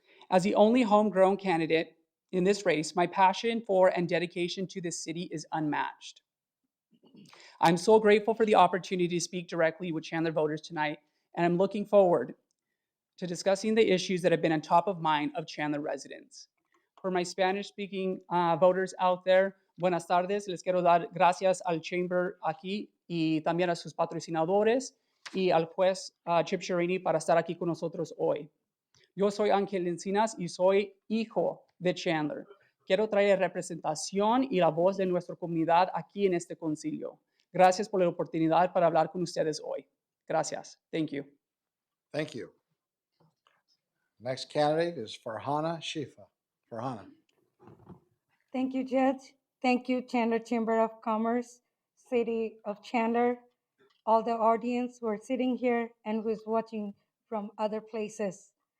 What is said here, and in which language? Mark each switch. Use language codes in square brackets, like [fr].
[en] As the only homegrown candidate in this race, my passion for and dedication to this city is unmatched. I'm so grateful for the opportunity to speak directly with Chandler voters tonight, and I'm looking forward to discussing the issues that have been on top of mind of Chandler residents. For my Spanish-speaking voters out there, [es] buenas tardes. Les quiero dar gracias al Chamber aquí y también a sus patrocinadores y al juez Chip Sherrini para estar aquí con nosotros hoy. Yo soy Ángel Encinas y soy hijo de Chandler. Quiero traer representación y la voz de nuestra comunidad aquí en este concilio. Gracias por la oportunidad para hablar con ustedes hoy. Gracias. [en] Thank you. Thank you. Next candidate is Farhana Shifa. Farhana. Thank you, Judge. Thank you, Chandler Chamber of Commerce, City of Chandler, all the audience who are sitting here and who's watching from other places.